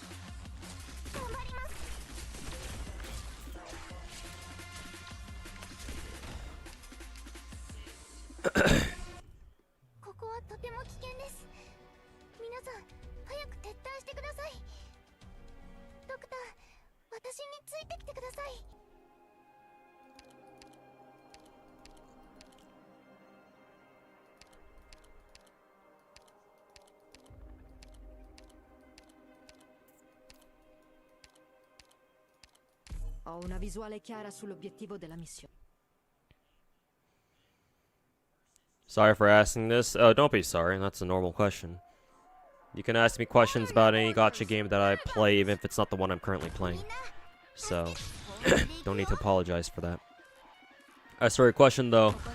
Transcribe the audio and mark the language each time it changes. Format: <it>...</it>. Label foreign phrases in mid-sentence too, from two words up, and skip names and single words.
<ja>頑張ります。ここはとても危険です。皆さん早く撤退してください。ドクター、私についてきてください。</ja> <it>Ho una visuale chiara sull'obiettivo della missione.</it> <en>Sorry for asking this. Don't be sorry. That's a normal question. You can ask me questions about any gacha game that I play, even if it's not the one I'm currently playing. So, don't need to apologize for that. Sorry, question though.</en>